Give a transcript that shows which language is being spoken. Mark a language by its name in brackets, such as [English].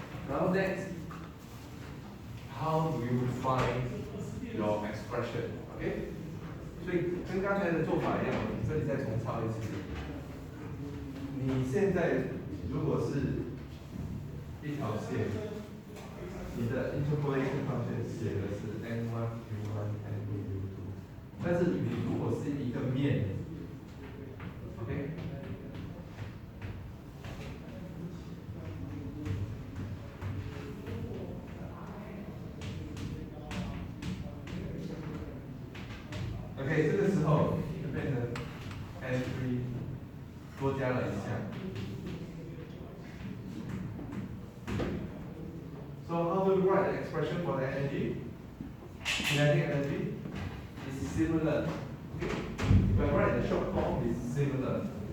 [English] Now next, how do you find your expression? Okay. [Chinese] 所以跟刚才的做法一样，这里再重抄一次。你现在如果是一条线，你的 interpolation function 写的是 n1 u1 n2 u2， 但是你如果是一个面 ，OK， OK， 这个时候就变成 n3 多加了一项。 [English] So how do we write the expression for the energy? Kinetic energy is similar. Okay? If I write the short form, it's similar.